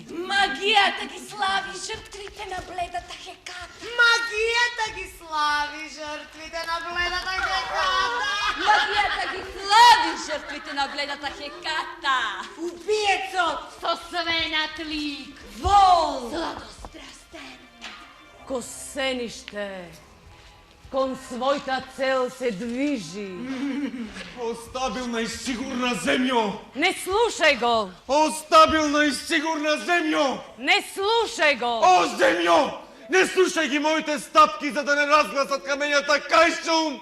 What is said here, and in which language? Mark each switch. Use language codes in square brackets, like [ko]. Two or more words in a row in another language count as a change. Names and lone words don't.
[mk] Магијата ги слави жртвите на бледата Хеката. Магијата ги слави жртвите на бледата Хеката. Магијата ги слави жртвите на бледата Хеката. Убиецот со свенат лик. Вол. Сладострастен. Ко сениште, кон својта цел се движи. О, стабилна и сигурна земјо! Не слушај го! О, стабилна и сигурна земјо! Не слушај го! О, земјо! Не слушај ги моите стапки, за да не разгласат камењата кај шум!